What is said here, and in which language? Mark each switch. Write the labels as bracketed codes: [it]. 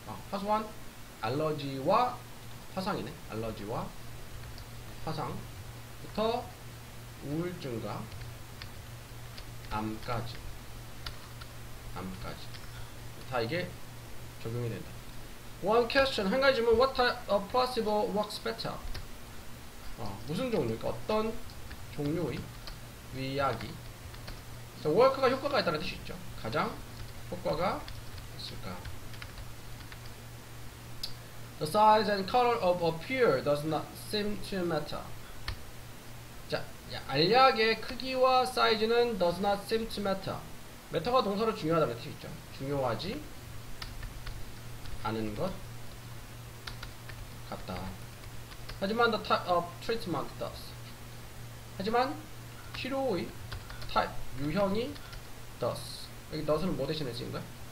[ko] 화소한 알러지와 화상이네. 알러지와 화상부터 우울증과 암까지 다 이게 적용이 된다. [en] One question, [ko] 한 가지 질문. [en] What type of placebo works better? [ko] 무슨 종류, 그러니까 어떤 종류의 위약이 work가 효과가 있다는 뜻이 있죠. 가장 효과가 있을까? [en] The size and color of a pill does not seem to matter. [ko] 자, 알약의 크기와 사이즈는 [en] does not seem to matter. [ko] matter가 동사로 중요하다는 뜻이 있죠. 중요하지 않은 것 같다. 하지만 [en] the type of treatment does. [ko] 하지만 치료의 type, 유형이 does. 여기 does는 뭐 대신에 쓰인 거야?